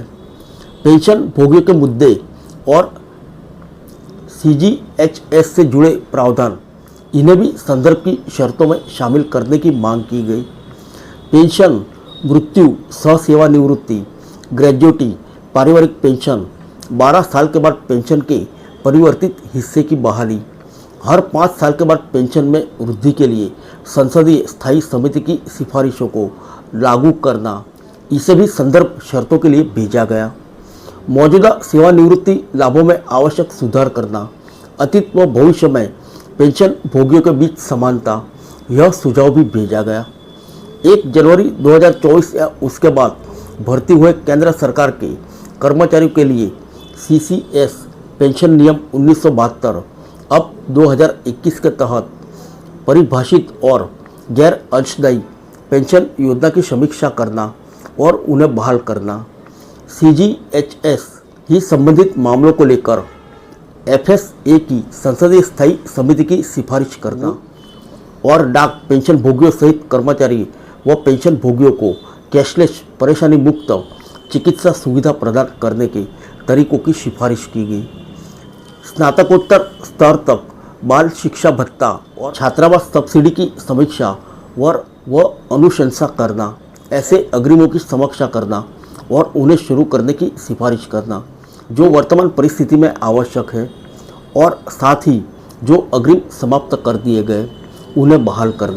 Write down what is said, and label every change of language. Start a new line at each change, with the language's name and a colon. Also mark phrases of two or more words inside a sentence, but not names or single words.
Hindi: पेंशन भोगियों के मुद्दे और सीजीएचएस से जुड़े प्रावधान, इन्हें भी संदर्भ की शर्तों में शामिल करने की मांग की गई। पेंशन, मृत्यु, सहसेवानिवृत्ति, ग्रेजुएटी, पारिवारिक पेंशन, 12 साल के बाद पेंशन के परिवर्तित हिस्से की बहाली, हर 5 साल के बाद पेंशन में वृद्धि के लिए संसदीय स्थायी समिति की सिफारिशों को लागू करना, इसे भी संदर्भ शर्तों के लिए भेजा गया। मौजूदा सेवानिवृत्ति लाभों में आवश्यक सुधार करना, अतीत व भविष्य में पेंशन भोगियों के बीच समानता, यह सुझाव भी भेजा गया। 1 जनवरी 2024 या उसके बाद भर्ती हुए केंद्र सरकार के कर्मचारियों के लिए CCS पेंशन नियम 1972 अब 2021 के तहत परिभाषित और गैर अंशदायी पेंशन योजना की समीक्षा करना और उन्हें बहाल करना, CGHS ही संबंधित मामलों को लेकर FSA की संसदीय स्थायी समिति की सिफारिश करना और डाक पेंशन भोगियों सहित कर्मचारी व पेंशन भोगियों को कैशलेस परेशानी मुक्त चिकित्सा सुविधा प्रदान करने के तरीकों की सिफारिश की गई। स्नातकोत्तर स्तर तक बाल शिक्षा भत्ता और छात्रावास सब्सिडी की समीक्षा व अनुशंसा करना, ऐसे अग्रिमों की समीक्षा करना और उन्हें शुरू करने की सिफारिश करना जो वर्तमान परिस्थिति में आवश्यक है, और साथ ही जो अग्रिम समाप्त कर दिए गए उन्हें बहाल करना।